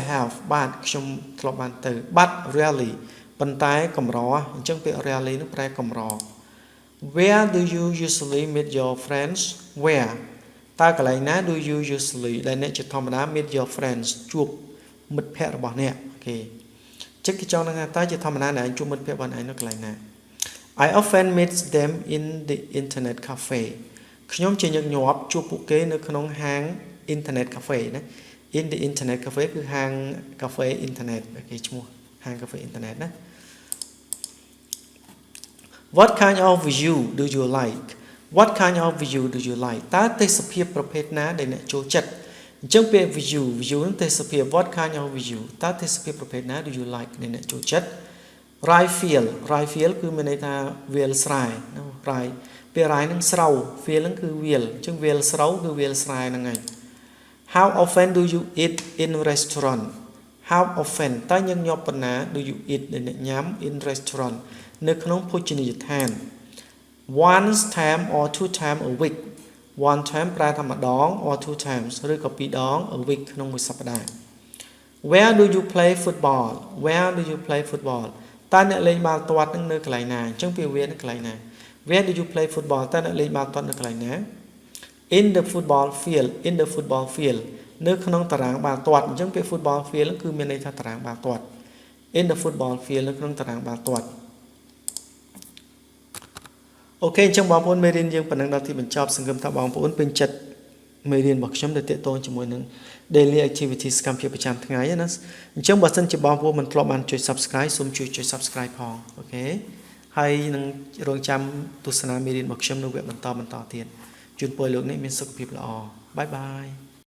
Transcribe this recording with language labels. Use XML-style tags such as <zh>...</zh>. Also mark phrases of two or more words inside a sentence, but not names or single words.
<en>have</en> <km>បាទខ្ញុំធ្លាប់បានទៅ</km> <en>But rarely</en> <km>ប៉ុន្តែកម្រអញ្ចឹងពាក្យ</km> <en>rarely</en> <km>ហ្នឹងប្រែកម្រ</km> <en>Where do you usually meet your friends Where</en> <km>តើកន្លែងណា</km> <en>do you usually</en> <km>ដែលអ្នកជាធម្មតា</km> <en>meet your friends</en> <km>ជួបមិត្តភ័ក្តិរបស់អ្នកអូខេចឹងគេចង់ថាតើជាធម្មតាអ្នកជួបមិត្តភ័ក្តិរបស់អ្នកនៅកន្លែងណា</km> <en>I often meet them in the internet cafe</en> <km>ខ្ញុំជាញឹកញាប់ជួបពួកគេនៅក្នុងហាង</km> <en>internet cafe</en> <km>ណា</km> <en>in the internet cafe</en> <km>គឺហាងកាហ្វេ internet គេឈ្មោះហាងកាហ្វេ internet ណា</km> <en>What kind of view do you like What kind of view do you like</en> <km>តើទេសភាពប្រភេទណាដែលអ្នកចូលចិត្តអញ្ចឹងពាក្យ view ហ្នឹងទេសភាព</km> <en>What kind of view</en> <km>តើទេសភាពប្រភេទណា</km> <en>do you like</en> <km>ដែលអ្នកចូលចិត្ត</km> <en>Rye field</en> <km>គឺមានន័យថាវាលស្រែណា Rye ពាក្យ Rye ហ្នឹង ស្រូវ field ហ្នឹងគឺវាលអញ្ចឹងវាលស្រូវគឺវាលស្រែហ្នឹងហើយ</km> <en>How often do you eat in restaurant How often</en> <km>តើញឹកញាប់ប៉ុណ្ណា</km> <en>do you eat</en> <km>ដែលអ្នកញ៉ាំ</km> <en>in restaurant</en> <km>នៅក្នុងភោជនីយដ្ឋាន</km> <en>Once time or two time a week One time</en> <km>ប្រែថាម្ដង</km> <en>or two</en> <km>times ឬក៏ពីរដង</km> <en>a week</en> <km>ក្នុងមួយសប្តាហ៍</km> <en>Where do you play football Where do you play football</en> <km>តើអ្នកលេងបាល់ទាត់នឹងនៅកន្លែងណាអញ្ចឹងពាក្យ where នៅកន្លែងណា</km> <en>Where do you play football</en> <km>តើអ្នកលេងបាល់ទាត់នៅកន្លែងណា</km> <en>In the football field</en> <km>នៅក្នុងតារាងបាល់ទាត់អញ្ចឹងពាក្យ</km> <en>football field</en> <km>គឺមានន័យថាតារាងបាល់ទាត់</km> <en>In the football field</en> <km>នៅក្នុងតារាងបាល់ទាត់ អូខេអញ្ចឹងបងប្អូនមេរៀនយើងប៉ុណ្ណឹងដល់ទីបញ្ចប់សង្ឃឹមថាបងប្អូនពេញចិត្តមេរៀនរបស់ខ្ញុំដែលទាក់ទងជាមួយនឹង</km> <en>daily activity</en> <km>សកម្មភាពប្រចាំថ្ងៃណាអញ្ចឹងបើសិនជាបងប្អូនមិនធ្លាប់បានចុច subscribe សូមជួយចុច subscribe ផងអូខេហើយនឹងរងចាំទស្សនាមេរៀនរបស់ខ្ញុំនៅវគ្គបន្តទៀតជូនពរលោកអ្នកមានសុខភាពល្អ</km> <en>bye bye</en>